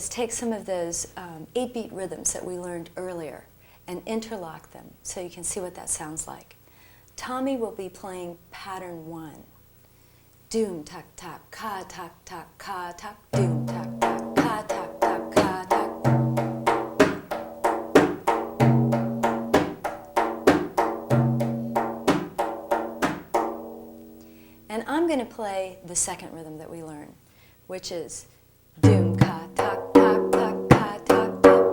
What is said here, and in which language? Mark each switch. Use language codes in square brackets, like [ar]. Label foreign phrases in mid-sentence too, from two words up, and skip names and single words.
[en] take some of those 8-beat rhythms that we learned earlier and interlock them so you can see what that sounds like. Tommy will be playing pattern 1. Doom, tak, tak, ka, tak, tak, ka, tak, doom, tak, tak, ka, tak, tak, ka, tak. And I'm going to play the second rhythm that we learned, which is doom ka tak tak tak ka tak tak.